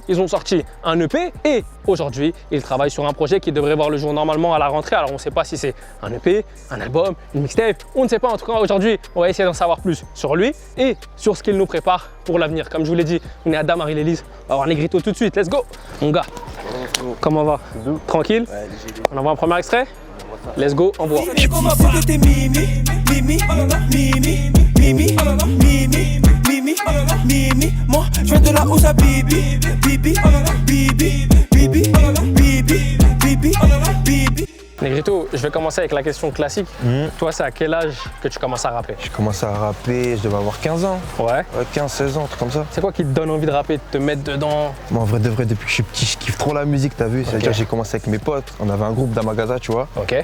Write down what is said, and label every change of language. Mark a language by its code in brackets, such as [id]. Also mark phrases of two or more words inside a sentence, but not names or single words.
[fr] Ils ont sorti un EP et aujourd'hui, ils travaillent sur un projet qui devrait voir le jour normalement à la rentrée. Alors on ne sait pas si c'est un EP, un album, une mixtape, on ne sait pas. En tout cas, aujourd'hui, on va essayer d'en savoir plus sur lui et sur ce qu'il nous prépare pour l'avenir. Comme je vous l'ai dit, on est à Adama Lilis. On va voir Negrito tout de suite. [en] Let's go! [fr] Mon gars, comment va? Tranquille? On envoie un premier extrait? [en] Let's go, [fr] envoie. Moi, je viens de là où ça bibi, bibi, bibi, bibi, bibi, bibi, bibi. Negrito, je vais commencer avec la question classique. Toi, c'est à quel âge que tu commences à rapper? J'ai commencé à rapper, je devais avoir 15 ans. Ouais. 15-16 ans, un truc comme ça. C'est quoi qui te donne envie de rapper, de te mettre dedans? Moi, en vrai de vrai, depuis que je suis petit, je kiffe trop la musique, t'as vu? C'est-à-dire que j'ai commencé avec mes potes. On avait un groupe d'Amagaza, tu vois. Ok.